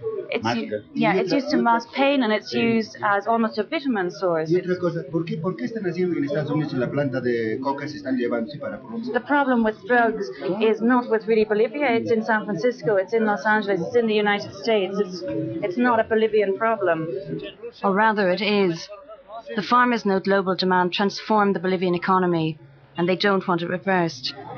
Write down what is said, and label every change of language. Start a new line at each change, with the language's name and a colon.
English: It's used to mask pain, and it's used as almost a vitamin source.
Spanish: Y otra cosa, ¿por qué están haciendo en Estados Unidos la planta de coca se están llevando para Colombia?
English: The problem with drugs is not with really Bolivia. It's in San Francisco, it's in Los Angeles, it's in the United States. It's not a Bolivian problem. Or rather, it is. The farmers know global demand transformed the Bolivian economy, and they don't want it reversed.